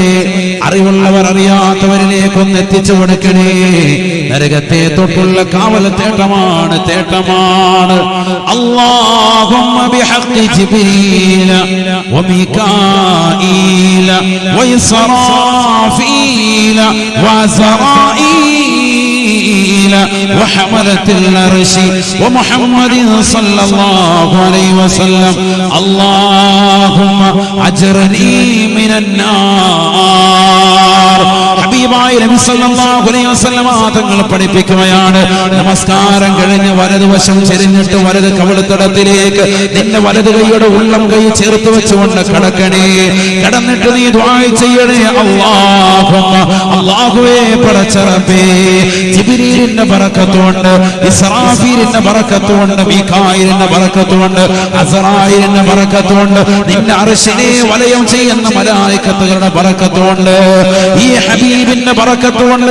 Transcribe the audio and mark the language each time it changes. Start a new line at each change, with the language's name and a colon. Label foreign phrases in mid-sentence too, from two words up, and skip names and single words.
Malayalam: അറിവുള്ളവർ അറിയാത്തവരിലേക്കൊന്ന് എത്തിച്ചു കൊടുക്കണേ. നരകത്തെ തൊട്ടുള്ള കാവൽ തേട്ടമാണ്, തേട്ടമാണ്.
Arabic: اللهم بحق جبريل وميكائيل وإسرافيل وعزرائيل وحملة العرش ومحمد صلى الله عليه وسلم اللهم أجرني من النار.
Malayalam: ഹബീബായ നബി
Arabic: صلى الله عليه وسلم
Malayalam: തങ്ങൾ പഠിപ്പിക്കുകയാണ്, നമസ്കാരം കഴിഞ്ഞ് വലതുവശം ചെരിഞ്ഞിട്ട് വലത് കവിളുത്തടത്തിലേക്ക് നിന്റെ വലത് കൈയുടെ ഉള്ളം കൈ ചേർത്ത് വെച്ചുകൊണ്ട് കടക്കണേ. കടന്നിട്ട് നീ ദുആ ചെയ്യണേ, അല്ലാഹുവേ പടച്ച റബ്ബേ, ജിബ്രീലിന്റെ ബറക്കത്തുണ്ട്, ഇസ്രാഫീലിന്റെ ബറക്കത്തുണ്ട്, മീകായിലിന്റെ ബറക്കത്തുണ്ട്, അസ്റായിലിന്റെ ബറക്കത്തുണ്ട്, നിന്റെ അർശിനെ വലയം ചെയ്യുന്ന മലായികത്തുകളുടെ ബറക്കത്തുണ്ട്, ഈ ഹബീബിന്റെ ബറക്കത്തുണ്ട്.